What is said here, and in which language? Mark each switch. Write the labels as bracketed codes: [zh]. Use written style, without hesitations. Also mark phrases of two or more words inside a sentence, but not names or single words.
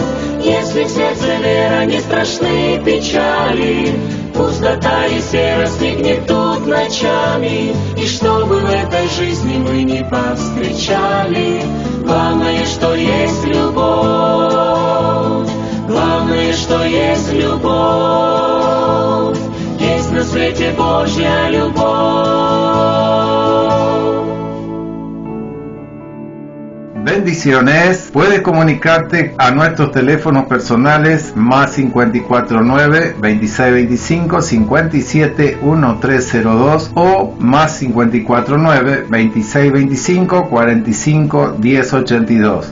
[ru] Если в сердце вера, не страшны печали, пустота и серость не гнетут ночами, и чтобы в этой жизни не повстречали. Главное, что есть любовь. Главное, что есть любовь. Есть на свете Божья любовь. [es] Bendiciones. Puedes comunicarte a nuestros teléfonos personales más 549-2625-571302 o más 549-2625-451082.